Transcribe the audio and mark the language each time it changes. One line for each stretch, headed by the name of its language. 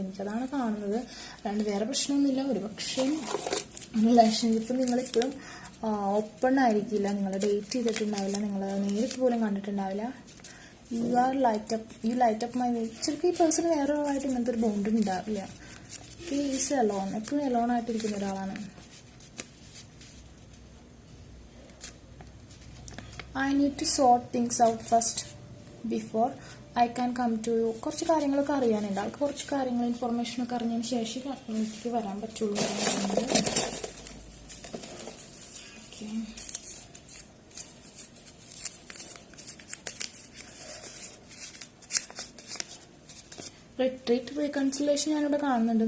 Malayalam: എനിക്കതാണ് കാണുന്നത്, അല്ലാണ്ട് വേറെ പ്രശ്നമൊന്നുമില്ല. ഒരു പക്ഷേ റിലേഷൻഷിപ്പ് നിങ്ങളിപ്പോഴും ഓപ്പൺ ആയിരിക്കില്ല, നിങ്ങൾ ഡേറ്റ് ചെയ്തിട്ടുണ്ടാവില്ല, നിങ്ങൾ നേരിട്ട് പോലും കണ്ടിട്ടുണ്ടാവില്ല.
English: You light up my way.
Malayalam: ചിലപ്പോൾ ഈ പേഴ്സൺ വേറെ ഒരാളായിട്ട് ഇങ്ങനത്തെ ഒരു ബോണ്ട് ഉണ്ടാവില്ല.
English: is alone,
Malayalam: എപ്പോഴും അലോൺ ആയിട്ടിരിക്കുന്ന ഒരാളാണ്.
English: I need to sort things out first before I can come to you.
Malayalam: കുറച്ച് കാര്യങ്ങളൊക്കെ അറിയാനുണ്ട് ആൾക്ക്. കുറച്ച് കാര്യങ്ങൾ ഇൻഫർമേഷനൊക്കെ അറിഞ്ഞതിന് ശേഷം എനിക്ക് വരാൻ പറ്റുള്ളൂ. ഓക്കെ, റിട്രീറ്റ്, റീകൺസിലേഷൻ ഞാനിവിടെ കാണുന്നുണ്ട്.